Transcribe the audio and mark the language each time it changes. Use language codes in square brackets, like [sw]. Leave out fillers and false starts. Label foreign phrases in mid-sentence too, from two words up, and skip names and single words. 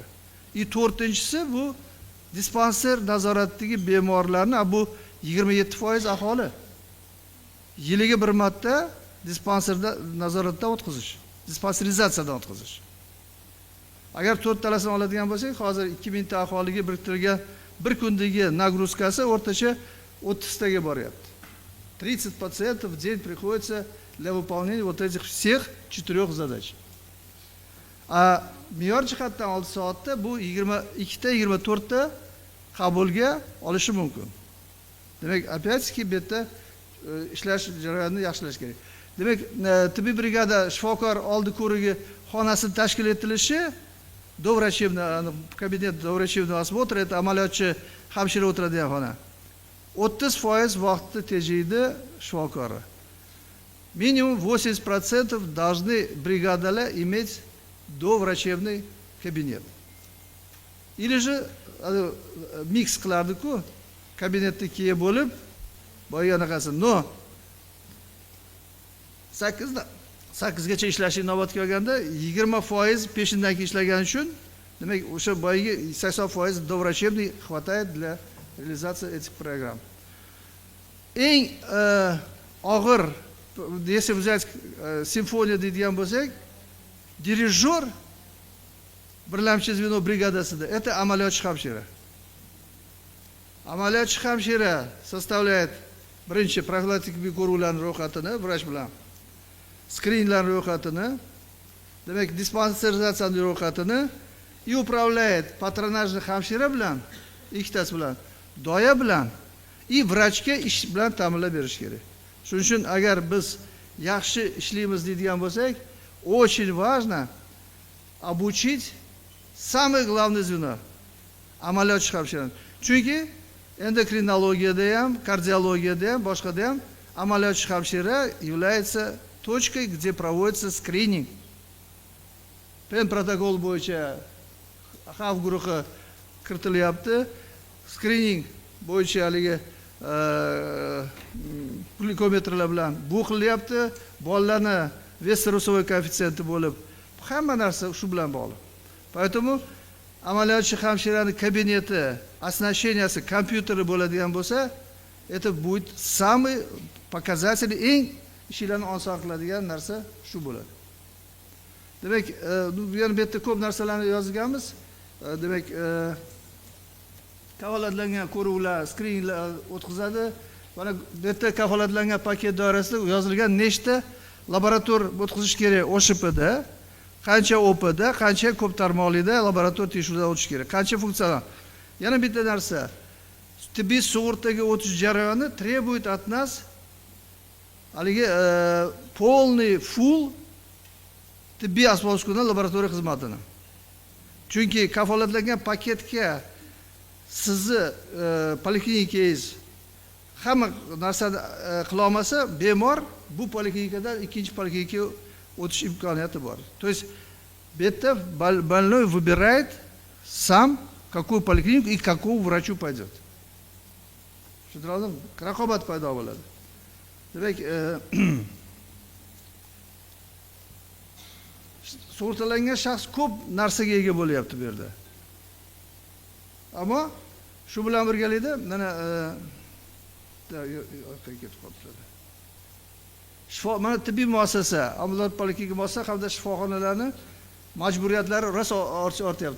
[uz] To'rtinchisi bu dispanser nazoratidagi bemorlarni, bu 27% aholi yiliga bir marta dispanserda nazoratdan o'tkazish, dispanserizatsiyadan o'tkazish. Agar 4 talasini oladigan bo'lsak, hozir 2000 ta aholiga biriktirilgan bir kundagi nagruzkasi o'rtacha 30 taga boryapti. [ru] 30 пациентов в день приходится для выполнения вот этих всех 4 задач. [uz] A me'yor jihatdan 6 soatda bu 22 ta 24 ta qabulga olishi mumkin. Demak, operativ bu yerda ishlash jarayonini yaxshilash kerak. Demak, tibbiy brigada shifokor oldi ko'rigi xonasini tashkil etilishi, [ru] доврачебный кабинет доврачебного осмотра, [uz] это amaliyotchi hamshira o'tiradigan xona. 30% vaqtni tejaydi shifokori. [ru] Minimum 80% должны бригадаlar иметь доврачебный кабинет. Или же [uz] mix qilardi-ku, kabinetda keyin bo'lib, boya anaqasi, no 8gacha ishlashi inobatga olganda 20% peshindan keyin ishlagani uchun, demak, o'sha boyagi 80% [ru] доврачебный хватает для реализации этих программ. [uz] Eng og'ir, [ru] если взять симфония [uz] deydigan bo'lsak, дирижер birlamchi zveno brigadasida это amaliyotchi hamshira. Amaliyotchi hamshira составляет birinchi profilaktik ko'ruvlarning ro'yxatini vrach bilan. скринингларning ro'yxatini, demak dispanserizatsiyaning ro'yxatini [ru] и управляет [uz] patronajni hamshira bilan, ikkitasi bilan, doya bilan и vrachga ish bilan ta'minlab berish kerak. Shuning uchun agar biz yaxshi ishlaymiz deydigan bo'lsak, [ru] очень важно обучить самое главное звено [uz] amaliyotchi hamshirani. Chunki endokrinologiyada ham, kardiologiyada ham, boshqada ham amaliyotchi hamshira [ru] является точкой, где проводится скрининг. [uz] Pen protokol bo'yicha xavf guruhi kiritilyapti. Screening bo'yicha haligi glikometrlar bilan bu qilyapti. Bolalarni вес-русовой koeffitsiyenti bo'lib, hamma narsa shu bilan bog'liq. Поэтому amaliyotchi hamshirani kabineti, оснащенияsi, kompyuteri bo'ladigan bo'lsa, [ru] это будет самый показатель, [uz] eng ishlarni oson qiladigan narsa shu bo'ladi. Demak, bu yerda ko'p narsalarni yozganmiz. Demak, kafolatlangan ko'ruvlar, skrininglar o'tkazadi. Mana bu yerda kafolatlangan paket doirasida yozilgan nechta laborator o'tkazish kerak OSHPda, qancha OPda, qancha ko'p tarmoqlida laborator tekshiruvdan o'tish kerak, qancha funksional. Yana bitta narsa, tibbiy sug'urtaga o'tish jarayoni [ru] требует от нас [uz] haligi полный full tibbiy asbob-uskuna laboratoriya xizmatini. Chunki kafolatlangan paketga sizni poliklininkangiz hamma narsani qila olmasa, bemor bu poliklinikadan ikkinchi poliklinikaga o'tish imkoniyati bor. [ru] То есть [uz] bu yerda [ru] больной выбирает сам, какую поликлинику и к какому врачу пойдет. [uz] Tushundingizmi? Raqobat paydo bo'ladi. Demak, sug'urtalangan shaxs ko'p narsaga ega bo'lyapti bu yerda. Ammo shu bilan birgalikda mana mana tibbiy muassasa, ambulant poliklinika muassasa hamda shifoxonalarni majburiyatlari rosa ortyapti.